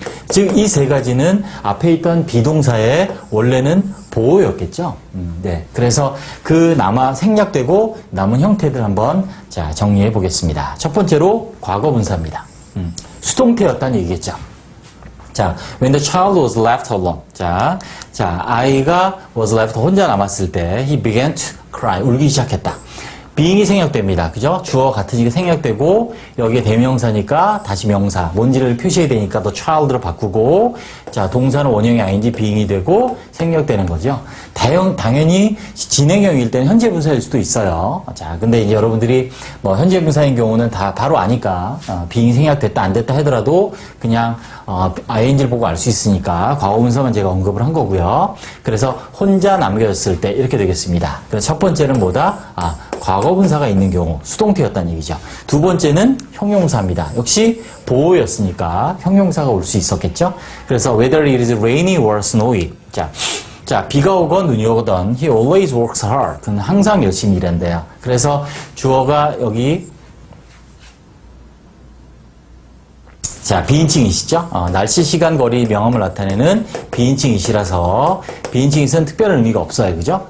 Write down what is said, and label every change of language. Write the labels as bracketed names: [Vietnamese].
[Korean] 즉, 이 3가지는 앞에 있던 비동사의 원래는 보호였겠죠. 네. 그래서 그 생략되고 남은 형태들 한번 자, 정리해 보겠습니다. 첫 번째로 과거 분사입니다. 수동태였다는 얘기겠죠. [English] 자, when the child was left alone. [Korean] 자, 아이가 [English] was left [Korean] 혼자 남았을 때 [English] he began to cry. [Korean] 울기 시작했다. being이 생략됩니다. 그죠? 주어 같으니까 생략되고, 여기에 대명사니까 다시 명사, 뭔지를 표시해야 되니까 더 child로 바꾸고, 자, 동사는 원형이 ing, being이 되고, 생략되는 거죠. 당연히 진행형일 때는 현재 분사일 수도 있어요. 자, 근데 이제 여러분들이 뭐 현재 분사인 경우는 다 바로 아니까, being 생략됐다, 안 됐다 하더라도 그냥, ing를 보고 알 수 있으니까 과거 분사만 제가 언급을 한 거고요. 그래서 혼자 남겨졌을 때 이렇게 되겠습니다. 그래서 첫 번째는 뭐다? 과거 분사가 있는 경우 수동태였다는 얘기죠. 두 번째는 형용사입니다. 역시 보호였으니까 형용사가 올 수 있었겠죠. [English] 그래서 whether it is rainy or snowy. [Korean] 자, 비가 오건 눈이 오건 [English] he always works hard. [Korean] 그는 항상 열심히 일한대요. 그래서 주어가 여기 자, 비인칭이시죠? 날씨, 시간, 거리, 명암을 나타내는 비인칭이시라서 비인칭이는 특별한 의미가 없어요. 그죠?